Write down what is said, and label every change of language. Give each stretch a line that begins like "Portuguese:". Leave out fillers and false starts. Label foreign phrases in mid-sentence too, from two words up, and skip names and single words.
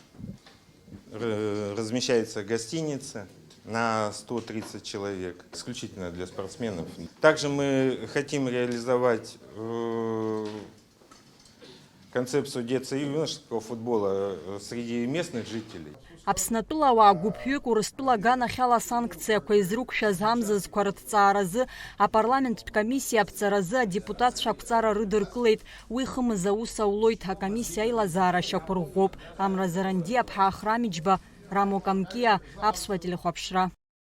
Russian: Размещается гостиница на 130 человек, исключительно для спортсменов. Также мы хотим реализовать концепцию детского и юношеского футбола среди местных жителей.
Abkhazian: Аԥснатәыла гәыԥҩык Урыстәыла хьала санкциақәа изрықәшәаз амзазқәа рыҭҵааразы апарламенттә комиссиа аԥҵаразы адепутатцәа ақәҵара рыдыркылеит. Уи хымыз аус аулоит, акомиссиа аилазаара шьақәырӷәӷәоуп. Амра Заранди, Аԥҳа Ахрамиџьба, Рамо Камкиа, Аԥсуа телехәаԥшра.